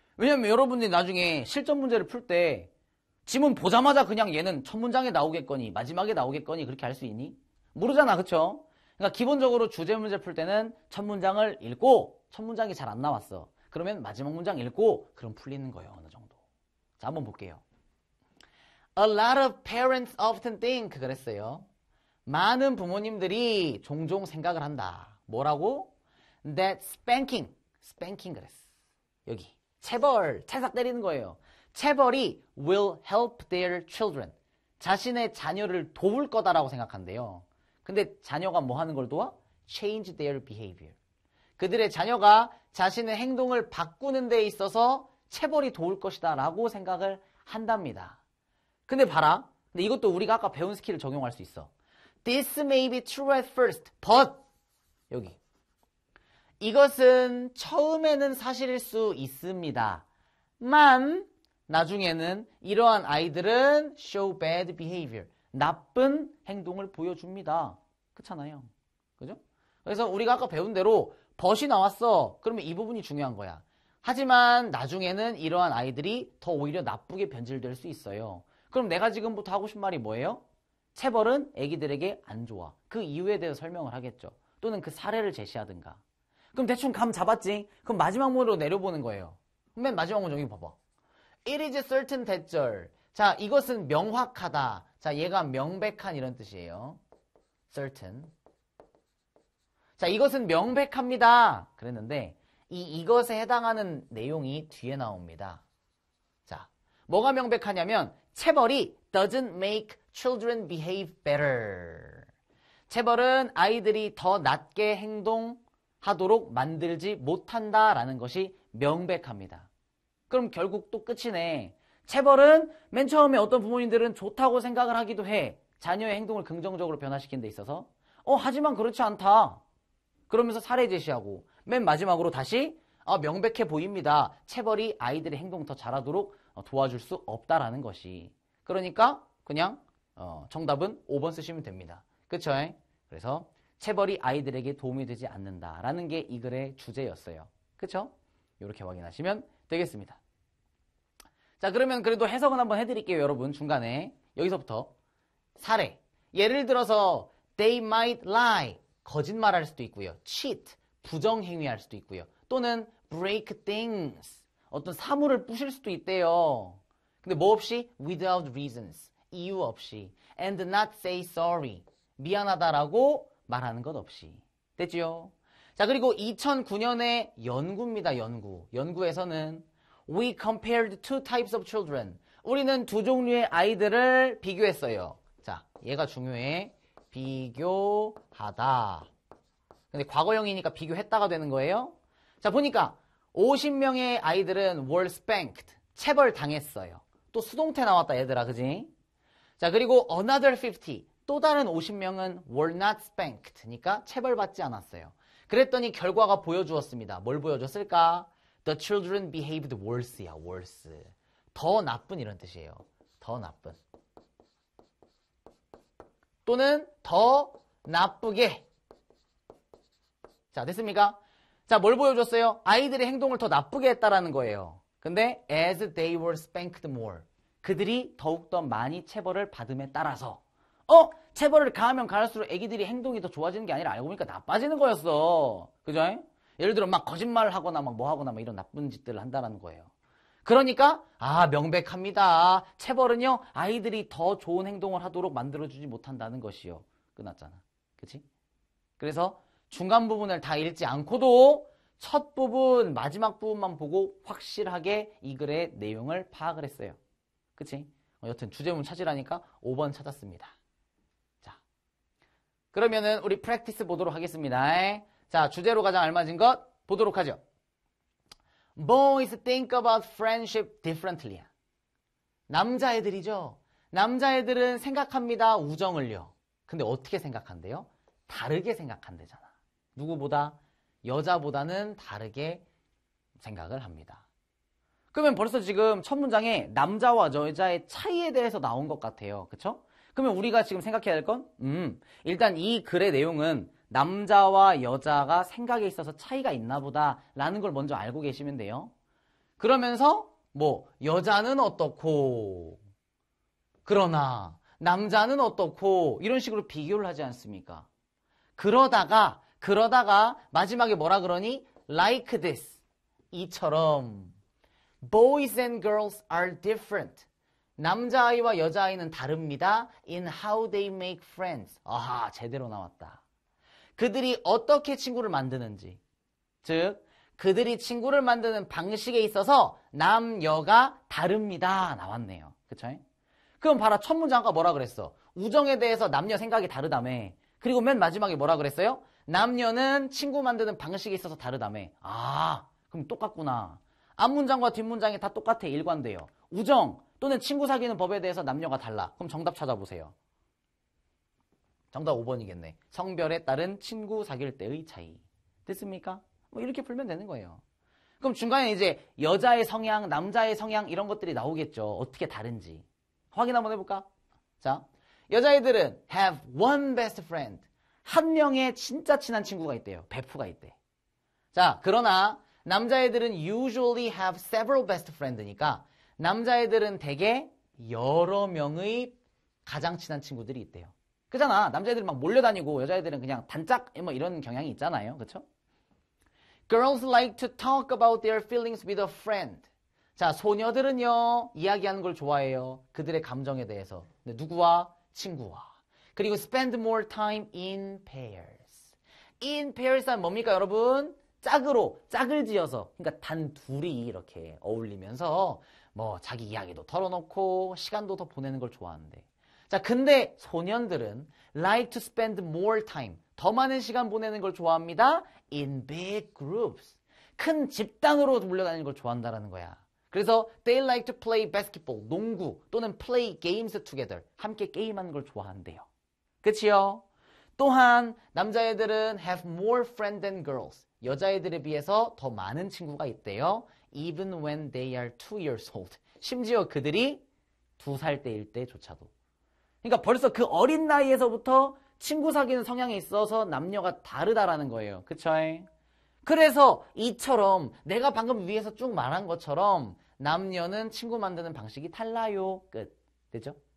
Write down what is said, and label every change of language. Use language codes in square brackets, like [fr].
[ko] 왜냐면 여러분들이 나중에 실전 문제를 풀 때 지문 보자마자 그냥 얘는 첫 문장에 나오겠거니 마지막에 나오겠거니 그렇게 할 수 있니? 모르잖아, 그쵸? 그러니까 기본적으로 주제 문제 풀 때는 첫 문장을 읽고 첫 문장이 잘 안 나왔어. 그러면 마지막 문장 읽고 그럼 풀리는 거예요. 어느 정도. 자, 한번 볼게요. [en] A lot of parents often think [ko] 그랬어요. 많은 부모님들이 종종 생각을 한다. 뭐라고? [en] That spanking [ko] 그랬어. 여기 체벌, 찰싹 때리는 거예요. 체벌이 [en] will help their children. [ko] 자신의 자녀를 도울 거다라고 생각한대요. 근데 자녀가 뭐 하는 걸 도와? [en] Change their behavior. [ko] 그들의 자녀가 자신의 행동을 바꾸는 데 있어서 체벌이 도울 것이다 라고 생각을 한답니다. 근데 봐라. 근데 이것도 우리가 아까 배운 스킬을 적용할 수 있어. [en] This may be true at first, but [ko] 여기 이것은 처음에는 사실일 수 있습니다. 만 나중에는 이러한 아이들은 [en] show bad behavior. [ko] 나쁜 행동을 보여줍니다. 그렇잖아요. 그죠? 그래서 우리가 아까 배운 대로 but이 나왔어. 그러면 이 부분이 중요한 거야. 하지만 나중에는 이러한 아이들이 더 오히려 나쁘게 변질될 수 있어요. 그럼 내가 지금부터 하고 싶은 말이 뭐예요? 체벌은 애기들에게 안 좋아. 그 이유에 대해서 설명을 하겠죠. 또는 그 사례를 제시하든가. 그럼 대충 감 잡았지? 그럼 마지막 문으로 내려보는 거예요. 맨 마지막 문 여기 봐봐. [en] It is certain [ko] 대절. 자, 이것은 명확하다. 자, 얘가 명백한 이런 뜻이에요. certain. 자, 이것은 명백합니다. 그랬는데 이것에 해당하는 내용이 뒤에 나옵니다. 자, 뭐가 명백하냐면 체벌이 [en] doesn't make children behave better. [ko] 체벌은 아이들이 더 낮게 행동하도록 만들지 못한다라는 것이 명백합니다. 그럼 결국 또 끝이네. 체벌은 맨 처음에 어떤 부모님들은 좋다고 생각을 하기도 해. 자녀의 행동을 긍정적으로 변화시키는 데 있어서. 하지만 그렇지 않다. 그러면서 사례 제시하고 맨 마지막으로 다시 명백해 보입니다. 체벌이 아이들의 행동 더 잘하도록 도와줄 수 없다라는 것이. 그러니까 그냥 정답은 5번 쓰시면 됩니다. 그쵸? 그래서 체벌이 아이들에게 도움이 되지 않는다라는 게 이 글의 주제였어요. 그쵸? 이렇게 확인하시면 되겠습니다. 자, 그러면 그래도 해석은 한번 해드릴게요, 여러분. 중간에 여기서부터 사례. 예를 들어서 [en] they might lie. [ko] 거짓말할 수도 있고요. [en] cheat. [ko] 부정행위할 수도 있고요. 또는 [en] break things. [ko] 어떤 사물을 부실 수도 있대요. 근데 뭐 없이? [en] without reasons. [ko] 이유 없이. [en] and not say sorry. [ko] 미안하다라고 말하는 것 없이. 됐지요? 자, 그리고 2009년의 연구입니다. 연구에서는 [en] we compared two types of children. [ko] 우리는 두 종류의 아이들을 비교했어요. 자, 얘가 중요해. 비교하다. 근데 과거형이니까 비교했다가 되는 거예요. 자, 보니까 50명의 아이들은 [en] were spanked. [ko] 체벌 당했어요. 또 수동태 나왔다, 얘들아. 그지? 자, 그리고 [en] another 50. [ko] 또 다른 50명은 [en] were not spanked. [ko] 그러니까 체벌받지 않았어요. 그랬더니 결과가 보여주었습니다. 뭘 보여줬을까? [en] The children behaved worse야, worse. [ko] 더 나쁜 이런 뜻이에요. 더 나쁜. 또는 더 나쁘게. 자, 됐습니까? 자, 뭘 보여줬어요? 아이들의 행동을 더 나쁘게 했다라는 거예요. 근데 [en] as they were spanked more. [ko] 그들이 더욱더 많이 체벌을 받음에 따라서 체벌을 가하면 가할수록 애기들이 행동이 더 좋아지는 게 아니라 알고 보니까 나빠지는 거였어. 그죠? 예를 들어 막 거짓말을 하거나 막 뭐 하거나 막 이런 나쁜 짓들을 한다는 거예요. 그러니까 명백합니다. 체벌은요 아이들이 더 좋은 행동을 하도록 만들어주지 못한다는 것이요. 끝났잖아. 그치? 그래서 중간 부분을 다 읽지 않고도 첫 부분, 마지막 부분만 보고 확실하게 이 글의 내용을 파악을 했어요. 그치? 여튼 주제문 찾으라니까 5번 찾았습니다. 자, 그러면은 우리 프랙티스 보도록 하겠습니다. 자, 주제로 가장 알맞은 것 보도록 하죠. [en] Boys think about friendship differently. [ko] 남자애들이죠. 남자애들은 생각합니다. 우정을요. 근데 어떻게 생각한대요? 다르게 생각한대잖아. 누구보다? 여자보다는 다르게 생각을 합니다. 그러면 벌써 지금 첫 문장에 남자와 여자의 차이에 대해서 나온 것 같아요. 그쵸? 그러면 우리가 지금 생각해야 될 건 일단 이 글의 내용은 남자와 여자가 생각에 있어서 차이가 있나 보다 라는 걸 먼저 알고 계시면 돼요. 그러면서 여자는 어떻고 그러나 남자는 어떻고 이런 식으로 비교를 하지 않습니까? 그러다가 마지막에 뭐라 그러니? [en] Like this. [ko] 이처럼. [en] Boys and girls are different. [ko] 남자아이와 여자아이는 다릅니다. [en] In how they make friends. [ko] 아하, 제대로 나왔다. 그들이 어떻게 친구를 만드는지. 즉, 그들이 친구를 만드는 방식에 있어서 남녀가 다릅니다. 나왔네요. 그쵸? 그럼 봐라. 첫 문장 아까 뭐라 그랬어? 우정에 대해서 남녀 생각이 다르다며. 그리고 맨 마지막에 뭐라 그랬어요? 남녀는 친구 만드는 방식에 있어서 다르다며. 아, 그럼 똑같구나. 앞문장과 뒷문장이 다 똑같아. 일관돼요. 우정 또는 친구 사귀는 법에 대해서 남녀가 달라. 그럼 정답 찾아보세요. 정답 5번이겠네. 성별에 따른 친구 사귈 때의 차이. 됐습니까? 뭐 이렇게 풀면 되는 거예요. 그럼 중간에 이제 여자의 성향, 남자의 성향 이런 것들이 나오겠죠. 어떻게 다른지. 확인 한번 해볼까? 자, 여자애들은 [en] have one best friend. [ko] 한 명의 진짜 친한 친구가 있대요. 베프가 있대. 자, 그러나 남자애들은 [en] usually have several best friend [ko] 니까 남자애들은 대개 여러 명의 가장 친한 친구들이 있대요. 그잖아. 남자애들은 막 몰려다니고 여자애들은 그냥 단짝 뭐 이런 경향이 있잖아요. 그쵸? [en] Girls like to talk about their feelings with a friend. [ko] 자, 소녀들은요, 이야기하는 걸 좋아해요. 그들의 감정에 대해서. 근데 누구와? 친구와. 그리고 [en] spend more time in pairs. [ko] in pairs 하면 뭡니까, 여러분? 짝을 지어서. 그러니까 단 둘이 이렇게 어울리면서 뭐 자기 이야기도 털어놓고 시간도 더 보내는 걸 좋아하는데. 자, 근데 소년들은 [en] like to spend more time. [ko] 더 많은 시간 보내는 걸 좋아합니다. [en] in big groups. [ko] 큰 집단으로 몰려다니는 걸 좋아한다는 거야. 그래서 [en] they like to play basketball, [ko] 농구 또는 [en] play games together. [ko] 함께 게임하는 걸 좋아한대요. 그치요? 또한 남자애들은 [en] have more friends than girls. [ko] 여자애들에 비해서 더 많은 친구가 있대요. [en] Even when they are 2 years old. [ko] 심지어 그들이 2살 때일 때조차도. 그러니까 벌써 그 어린 나이에서부터 친구 사귀는 성향에 있어서 남녀가 다르다라는 거예요. 그쵸? 그래서 이처럼 내가 방금 위에서 쭉 말한 것처럼 남녀는 친구 만드는 방식이 달라요. 끝. 됐죠?